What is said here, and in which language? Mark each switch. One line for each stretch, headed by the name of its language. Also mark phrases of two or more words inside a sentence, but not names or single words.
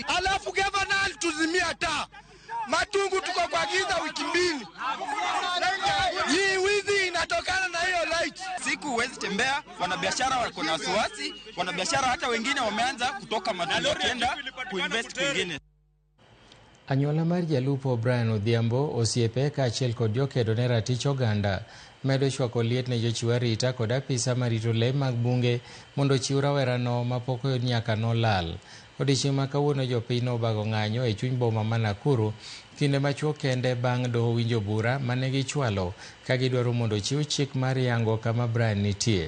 Swahili: Alafu governor alituzimia taa. Matungu tuko kwa giza wiki mbili. Hii wizi inatokana na hiyo light. Siku huwezi tembea, wanabiashara wako na wasiwasi, wanabiashara hata wengine wameanza kutoka Matungu kenda kuinvest kwingine.
Luo (Kenya and Tanzania): Anyuola mar jalupo Brian Odhiambo osiepe kaachiel kod jokedo ne ratich oganda medo chwako liet ne jochiw arita kod apisa marito lee mag bunge mondo ochiw rawerano mapok nyaka nolal. Odiechieng' ma kawuono jopiny nobago ng'anyo e chuny boma ma Nakuru kinde machuok kende bang' doho winjo bura mane gichwalo ka gidwaro mondo ochiw chik mar yango kama Brian nitie.